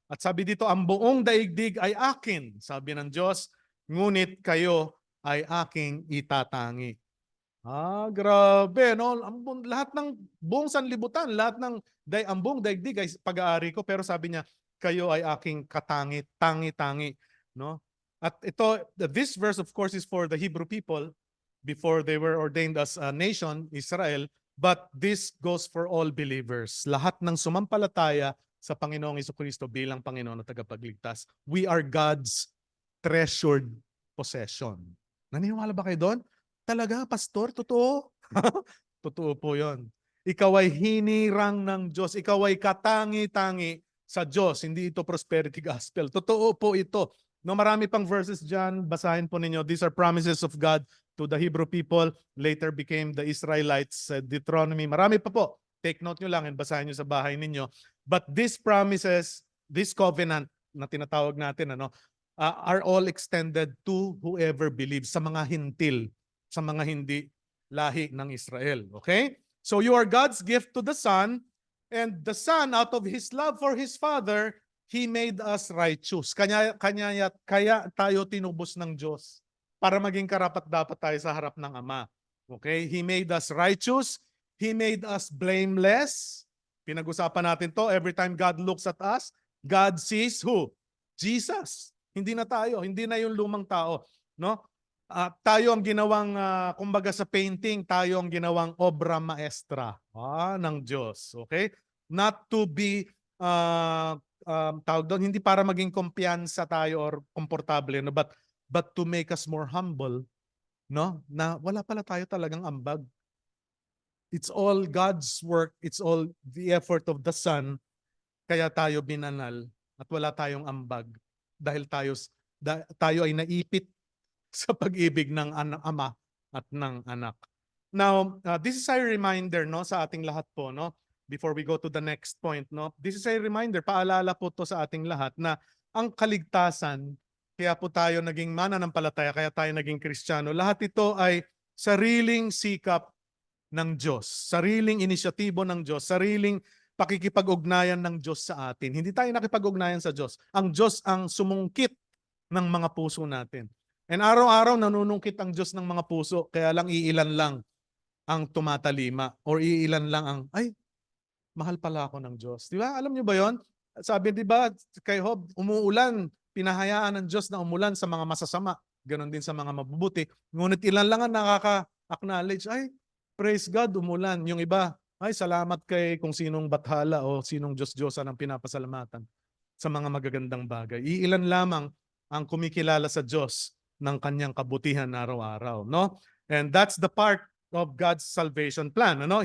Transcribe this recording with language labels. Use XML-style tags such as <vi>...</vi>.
<tl>At sabi dito, ang buong daigdig ay akin, sabi ng Diyos, ngunit kayo ay aking itatangi. Grabe, no? Lahat ng buong sanlibutan, ang buong daigdig ay pag-aari ko, pero sabi niya, kayo ay aking katangi, tangi-tangi, no? At ito,</tl> <en>this verse of course is for the Hebrew people before they were ordained as a nation, Israel, but this goes for all believers.</en> <tl>Lahat ng sumampalataya sa Panginoong Jesucristo bilang Panginoon at tagapagligtas.</tl> <en>We are God's treasured possession.</en> <tl>Naniniwala ba kayo doon? Talaga, pastor? Totoo? Totoo po yun. Ikaw ay hinirang ng Diyos. Ikaw ay katangi-tangi sa Diyos. Hindi ito prosperity gospel. Totoo po ito. No, marami pang verses dyan. Basahin po ninyo.</tl> <en>These are promises of God to the Hebrew people. Later became the Israelites.</en> <tl>Deuteronomy. Marami pa po.</tl> <en>Take note</en> <tl>nyo lang and basahin nyo sa bahay ninyo.</tl> <en>But these promises, this covenant</en> <tl>na tinatawag natin,</tl> <en>are all extended to whoever believes,</en> <tl>sa mga hintil, sa mga hindi lahi ng Israel.</tl> <en>Okay? So you are God's gift to the Son, and the Son, out of His love for His Father, He made us righteous.</en> <tl>Kaya tayo tinubos ng Diyos para maging karapat-dapat tayo sa harap ng Ama.</tl> <en>Okay? He made us righteous. He made us blameless.</en> <tl>Pinag-usapan natin to.</tl> <en>Every time God looks at us, God sees who?</en> <tl>Jesus. Hindi na tayo. Hindi na yung lumang tao. No? Tayo ang ginawang, kumbaga sa painting, tayo ang ginawang obra maestra ng Diyos. Okay?</tl> <en>Not to be,</en> <tl>tawag doon, hindi para maging kumpiyansa tayo or komportable, no?</tl> <en>But to make us more humble, no?</en> <tl>Na wala pala tayo talagang ambag.</tl> <en>It's all God's work. It's all the effort of the Son.</en> <tl>Kaya tayo binanal at wala tayong ambag dahil tayo ay naipit sa pag-ibig ng Ama at ng Anak.</tl> <en>Now, this is a reminder, no,</en> <tl>sa ating lahat po,</tl> <en>no, before we go to the next point, no. This is a reminder,</en> <tl>paalala po to sa ating lahat na ang kaligtasan, kaya po tayo naging mananampalataya, kaya tayo naging Kristiyano. Lahat ito ay sariling sikap ng Diyos, sariling inisyatibo ng Diyos, sariling pakikipag-ugnayan ng Diyos sa atin. Hindi tayo nakipag-ugnayan sa Diyos. Ang Diyos ang sumungkit ng mga puso natin. And araw-araw nanunungkit ang Diyos ng mga puso, kaya lang iilan lang ang tumatalima or iilan lang ang, ay, mahal pala ako ng Diyos. Di ba? Alam niyo ba yon? Sabi, di ba, kay Job, umuulan, pinahayaan ng Diyos na umulan sa mga masasama. Ganon din sa mga mabubuti. Ngunit ilan lang ang nakaka-acknowledge, ay, praise God, umulan. Yung iba, ay, salamat kay kung sinong bathala o sinong Diyos-Diyosan ang pinapasalamatan sa mga magagandang bagay. Iilan lamang ang kumikilala sa Diyos ng kanyang kabutihan araw-araw, no?</tl> <en>And that's the part of God's salvation plan, no?</en>